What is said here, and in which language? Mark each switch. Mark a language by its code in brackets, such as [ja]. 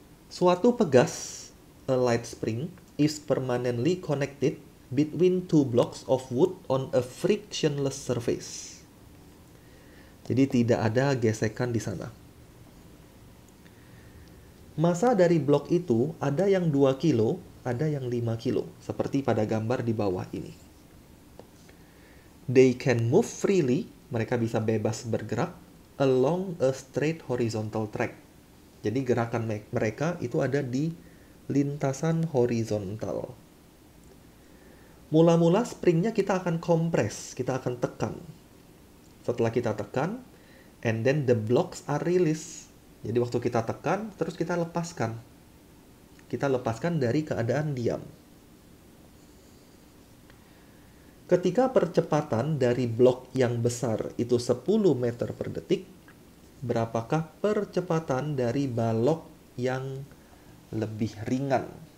[id] Suatu pegas, [en] a light spring, is permanently connected between two blocks of wood on a frictionless surface. [id] Jadi tidak ada gesekan di sana. Massa dari blok itu ada yang 2 kilo, ada yang 5 kilo, seperti pada gambar di bawah ini. [en] They can move freely, [id] mereka bisa bebas bergerak, [en] along a straight horizontal track. [id] Jadi gerakan mereka itu ada di lintasan horizontal. Mula-mula springnya kita akan kompres, kita akan tekan. Setelah kita tekan, [en] and then the blocks are released. [id] Jadi waktu kita tekan, terus kita lepaskan. Kita lepaskan dari keadaan diam. Ketika percepatan dari blok yang besar itu 10 meter per detik, berapakah percepatan dari balok yang lebih ringan?